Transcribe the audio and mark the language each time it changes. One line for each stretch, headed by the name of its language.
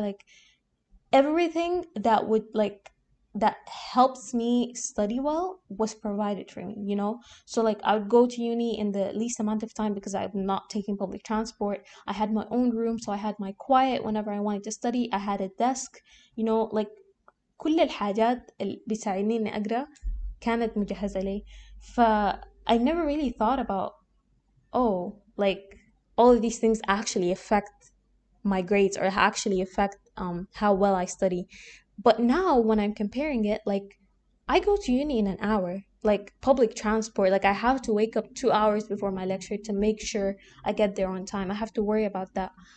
English: Like, everything that would like that helps me study well was provided for me. So like I would go to uni in the least amount of time because I'm not taking public transport. I had my own room, so I had my quiet whenever I wanted to study. I had a desk, like
Arabic: كل الحاجات اللي بتساعدني اني اقرا كانت مجهزة لي.
English: ف I never really thought about, oh, like all of these things actually affect my grades or actually affect how well I study. But now when I'm comparing it, like I go to uni in an hour, like public transport, like I have to wake up 2 hours before my lecture to make sure I get there on time. I have to worry about that.